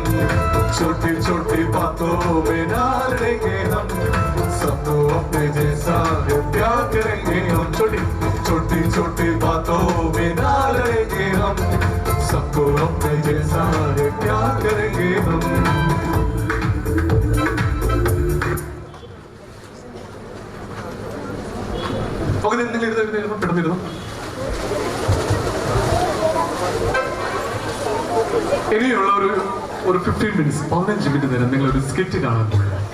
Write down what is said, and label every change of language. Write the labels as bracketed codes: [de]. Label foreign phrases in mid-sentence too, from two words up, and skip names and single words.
[hi] छोटी छोटी बातों में ना लड़ेंगे हम, सबको अपने जैसा है प्यार करेंगे हम. छोटी छोटी बातों में ना लड़ेंगे हम, सबको अपने जैसा है प्यार करेंगे हम. [ml] ഓക്കെ, നിങ്ങൾ എഴുതുന്നു പെട്ടെന്ന്. ഇനിയുള്ള ഒരു 15 മിനിറ്റ്സ് 15 മിനിറ്റ് നേരം നിങ്ങൾ ഒരു സ്കിറ്റ് കാണാൻ പോകുന്നത്.